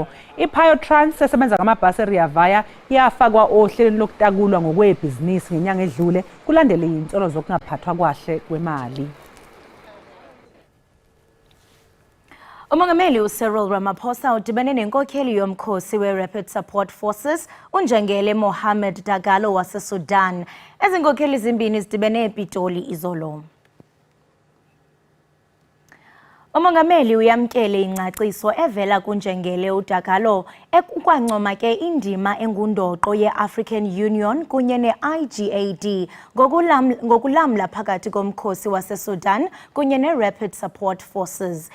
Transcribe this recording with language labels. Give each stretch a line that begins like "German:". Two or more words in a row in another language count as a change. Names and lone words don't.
Zulu: I-Trans esebenza ngamabhasi e-Rea Vaya yafakwa ohlelweni lokutakulwa ngokwebhizinisi ngenyanga edlule kulandela izinsolo zokungaphathwa kahle kwemali.
Xhosa: Umongameli uCyril Ramaphosa udibene nenkokheli yomkhosi we-Rapid Support Forces uNjengele Mohammed Dagalo waseSudan. Ezinkokheli zimbini zidibene ePitoli izolo. Umongameli uyamkele ingcaciso evela kuNjengele uDagalo ekukwancoma ke indima engundoqo ye-African Union kunye ne-IGAD ngokulamla phakathi komkhosi waseSudan kunye ne-Rapid Support Forces.